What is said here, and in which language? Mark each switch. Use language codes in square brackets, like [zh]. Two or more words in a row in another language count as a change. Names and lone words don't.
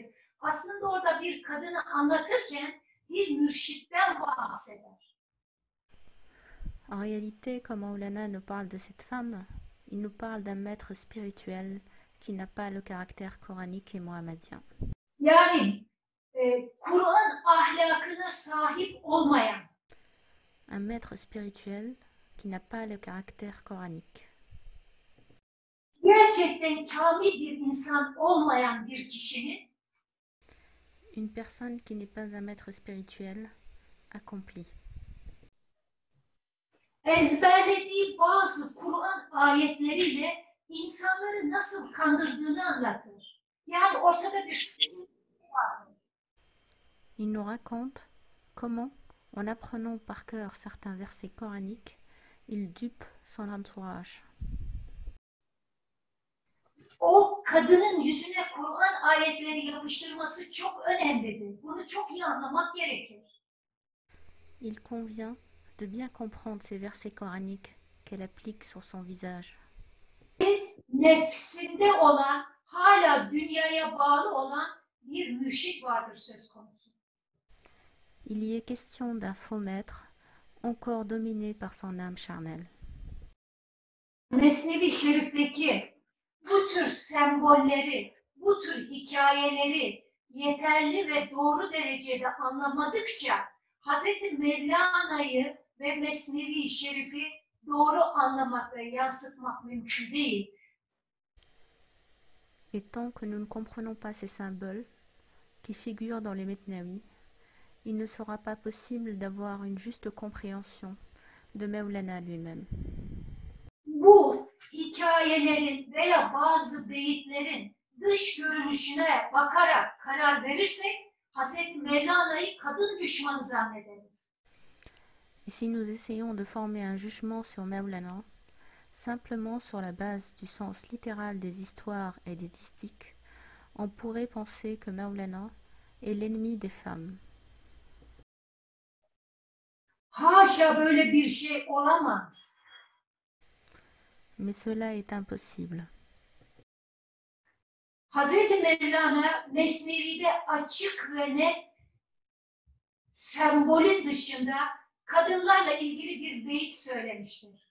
[tr] Aslında orada bir kadını anlatırken bir mürşitten bahseder. [fr] En réalité, quand Maulana nous parle de cette femme, il nous parle d'un maître spirituel qui n'a pas le caractère coranique et mohammedien. [tr] Yani Kur'an ahlakına sahip olmayan, [fr] Un maître spirituel qui n'a pas le caractère coranique. [tr] gerçekten kamil bir insan olmayan bir kişinin [fr] Une personne qui n'est pas un maître spirituel accompli. [tr] ezberlediği bazı Kur'an ayetleriyle insanları nasıl kandırdığını anlatır. Yani ortada bir sıkıntı var. [fr] Il nous raconte comment, en apprenant par cœur certains versets coraniques, il dupe son entourage. [tr] O kadının yüzüne Kur'an ayetleri yapıştırması çok önemlidir. Bunu çok iyi anlamak gerekir. [fr] Il convient de bien comprendre ces versets coraniques qu'elle applique sur son visage. [tr] Nefsinde olan, hala dünyaya bağlı olan bir mürşit vardır söz konusu. [fr] Il y est question d'un faux maître, encore dominé par son âme charnelle. [tr] Mesnevi Şerif'teki bu tür sembolleri, bu tür hikayeleri yeterli ve doğru derecede anlamadıkça Hz. Mevlana'yı ve Mesnevi Şerif'i doğru anlamak ve yansıtmak mümkün değil. [fr] Et tant que nous ne comprenons pas ces symboles qui figurent dans les Mesnavis, il ne sera pas possible d'avoir une juste compréhension de Maulana lui-même. [tr] Bu hikayelerin veya bazı beyitlerin dış görünüşüne bakarak karar verirsek Hz. Mevlana'yı kadın düşmanı zannederiz. [fr] Et si nous essayons de former un jugement sur Maulana, simplement sur la base du sens littéral des histoires et des distiques, on pourrait penser que Maulana est l'ennemi des femmes. [tr] Haşa, böyle bir şey olamaz. [fr] Mais cela est impossible. [tr] Hz. Mevlana Mesnevi'de açık ve net sembolün dışında kadınlarla ilgili bir beyit söylemiştir.